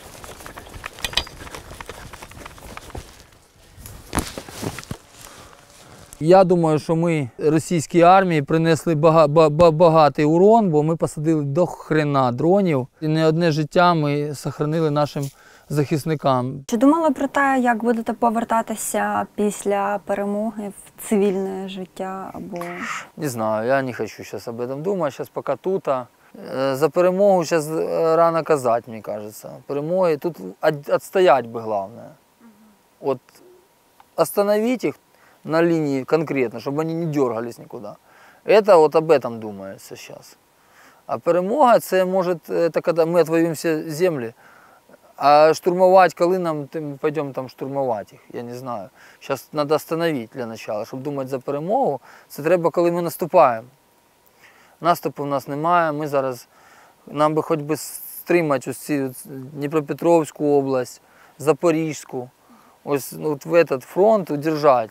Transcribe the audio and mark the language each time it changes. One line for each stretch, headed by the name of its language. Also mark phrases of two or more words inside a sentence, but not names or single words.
Ukrainian: Я думаю, що ми російській армії принесли багатий урон, бо ми посадили до хрена дронів. І не одне життя ми зберігали нашим захисникам. Чи думали про те, як будете повертатися після перемоги в цивільне життя або...
Russian: Не знаю, я не хочу сейчас об этом думать, сейчас пока тут.
Ukrainian: За перемогу
Russian: сейчас рано казать, мне кажется. Перемоги тут отстоять бы главное. Вот остановить их на линии конкретно, чтобы они не дергались никуда. Это вот об этом думается сейчас.
Ukrainian: А перемога, це може,
Russian: это когда мы отвоюем все земли. А штурмовать, коли нам пойдем там штурмовать їх, я не знаю.
Ukrainian: Зараз треба остановити для початку, щоб думати за перемогу. Це треба, коли ми наступаємо. Наступу в нас немає, ми зараз, нам би хоч би стримати ось ці Дніпропетровську область, Запорізьку, ось от
Russian: в этот фронт
Ukrainian: удержати.